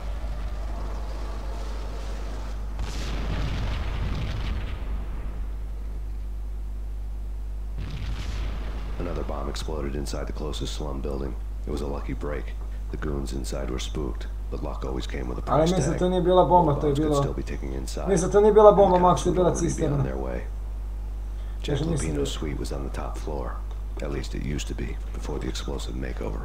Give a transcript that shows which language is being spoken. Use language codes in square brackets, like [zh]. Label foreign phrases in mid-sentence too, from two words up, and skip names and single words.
[en] Another bomb exploded inside the closest slum building. It was a lucky break. The goons inside were spooked, but luck always came with a price tag. [sr] Ali mislim, to nije bila bomba, to je bilo... [en] Still be ticking inside. [sr] Mislim, to nije bila bomba, Max, to je bila cisterna. [en] Jack Lupino's suite was on the top floor. At least it used to be, before the explosive makeover.